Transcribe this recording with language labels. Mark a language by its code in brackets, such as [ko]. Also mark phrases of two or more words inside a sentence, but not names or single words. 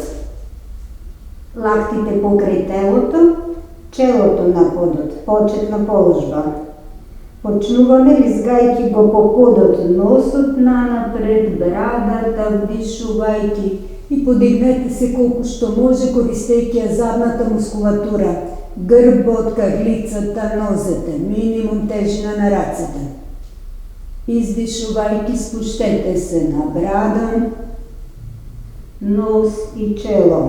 [mk] Лактите покрай телото, челото на подот, почетна положба. Почнуваме лизгайки го по подот, носот напред, брадата, вдишувайки и подигнете се колко що може, користейки задната мускулатура, гърбот, кърлицата, нозете, минимум тежина на ръцете. Издишувайки, спущете се на брада, нос и чело.